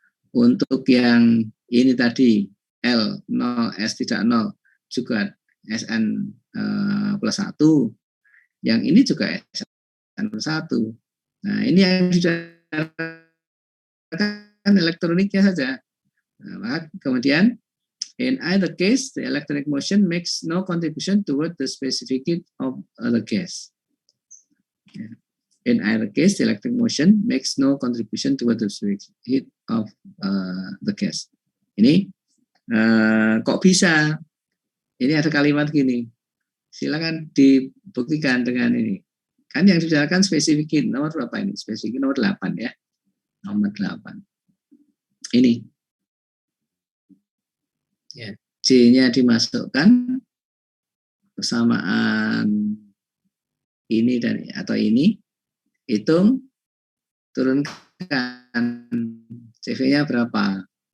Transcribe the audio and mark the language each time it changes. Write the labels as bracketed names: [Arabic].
[Indonesian] Untuk yang ini tadi, L0S tidak 0, juga SN+1. Yang ini juga SN+1. Nah, ini yang dibicarakan elektroniknya saja. Nah, kemudian, [English] in either case, the electronic motion makes no contribution toward the specific heat of the gas. In either case, the electric motion makes no contribution toward the specific heat of the gas. [Indonesian] Ini kok bisa? Ini ada kalimat gini. Silakan dibuktikan dengan ini. Kan yang dibicarakan spesifik heat nomor berapa ini? Spesifik nomor 8 ya. Nomor 8. Ini. Ya, J-nya dimasukkan bersamaan ini dan atau ini, hitung, turunkan CV-nya berapa.